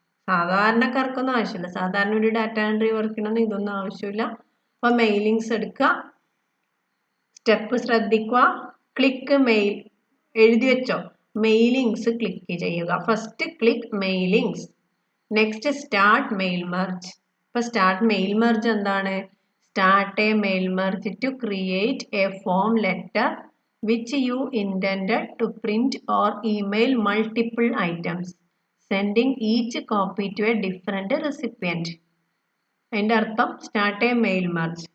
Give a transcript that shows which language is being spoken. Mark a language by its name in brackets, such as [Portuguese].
[Malayalam] സാധാരണക്കാർക്കൊന്നും ആവശ്യമില്ല. സാധാരണ ഒരു ഡാറ്റ എൻട്രി വർക്കിനൊന്നും ഇതൊന്നും ആവശ്യമില്ല. അപ്പോൾ മെയിലിങ്സ് എടുക്കുക. സ്റ്റെപ്പ് ശ്രദ്ധിക്കുക. ക്ലിക്ക് മെയിൽ എഴുതി വെച്ചോ. മെയിലിങ്സ് ക്ലിക്ക് ചെയ്യുക. [English] First click mailings. Next start mail merge. [Malayalam] ഇപ്പോൾ സ്റ്റാർട്ട് മെയിൽ മെർജ് എന്താണ്? [English] Start a mail merge to create a form letter which you intended to print or email multiple items, sending each copy to a different recipient. [Malayalam] അതിൻ്റെ അർത്ഥം start A mail merge.